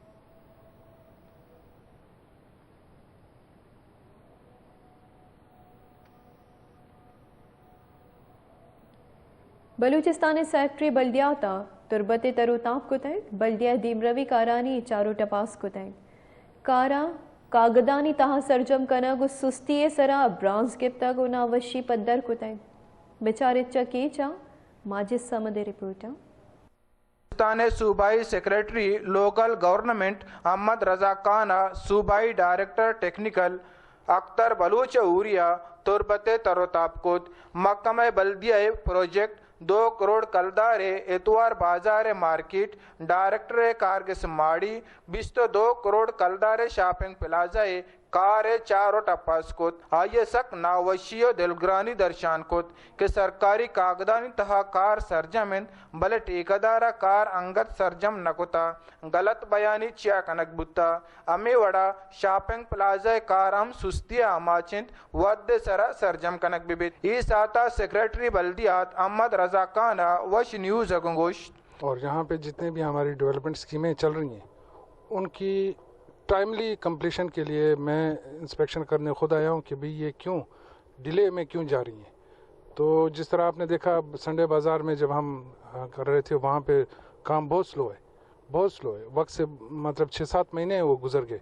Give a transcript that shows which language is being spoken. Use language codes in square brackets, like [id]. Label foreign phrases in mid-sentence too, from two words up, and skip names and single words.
[bal] بلوچستان سیکٹری بلدیاتا تربت تروتاب کتیں بلدیہ دیمروی کارانی چارو ٹپاس کتیں کارا کاغدانی تہا سرجم کنا گو سستی سرا برانز گپتا گو ناوشی پدر کتیں بیچارے چکی چا ماجد سمد رپورٹا. بلوچستان صوبائی سیکریٹری [en] local government [bal] احمد رضا کانا صوبائی [en] director technical [bal] اختر بلوچ اوریا تربت تروتاب کت محکمہ بلدیہ پروجیکٹ 2 کروڑ کلدارے اتوار بازار مارکیٹ ڈائریکٹر کارگس ماڑی 22 کروڑ کلدارے شاپنگ پلازائے کار 4 ٹپاس کت آئیے سک ناوشی و دلگرانی درشان کت کہ سرکاری کاغدانی تہا کار سرجمن بلے ٹیکدارا کار انگت سرجم نکتا غلط بیانی چیا کنک بتا امی وڑا [en] shopping plaza [bal] کار ہم سستی آماچند ود سرا سرجم کنک بیت. ای ساتا سیکریٹری بلدیات احمد رضا کانا وش نیوز اگنگوشت. [ur] اور یہاں پہ جتنے بھی ہماری [en] development schemes [ur] چل رہی ہیں ان کی [en] timely completion [ur] کے لیے میں انسپیکشن کرنے خود آیا ہوں کہ بھئی یہ کیوں ڈیلے میں کیوں جا رہی ہیں. تو جس طرح آپ نے دیکھا سنڈے بازار میں جب ہم کر رہے تھے وہاں پہ کام بہت سلو ہے وقت سے مطلب 6-7 مہینے وہ گزر گئے.